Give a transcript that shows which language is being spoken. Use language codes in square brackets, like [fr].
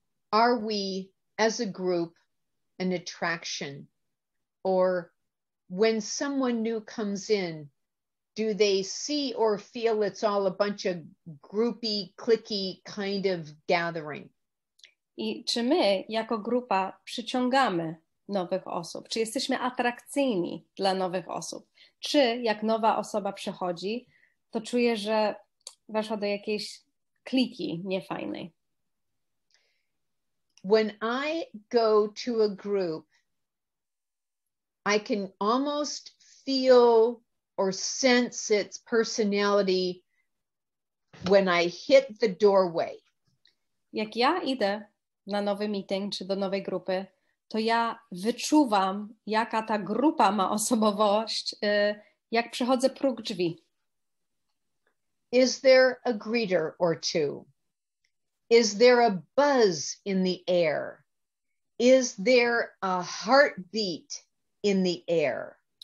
[en] Are we as a group an attraction? Or when someone new comes in, do they see or feel it's all a bunch of groupy, cliquey kind of gathering? [pl] I czy my jako grupa przyciągamy nowych osób? Czy jesteśmy atrakcyjni dla nowych osób? Czy jak nowa osoba przychodzi, to czuje, że weszła do jakiejś kliki niefajnej? [en] When I go to a group, I can almost feel or sense its personality when I hit the doorway. [pl] Jak ja idę na nowy meeting czy do nowej grupy, to ja wyczuwam, jaka ta grupa ma osobowość, jak przechodzę próg drzwi. [en] Is there a greeter or two? Is there a buzz in the air? Is there a heartbeat in the air?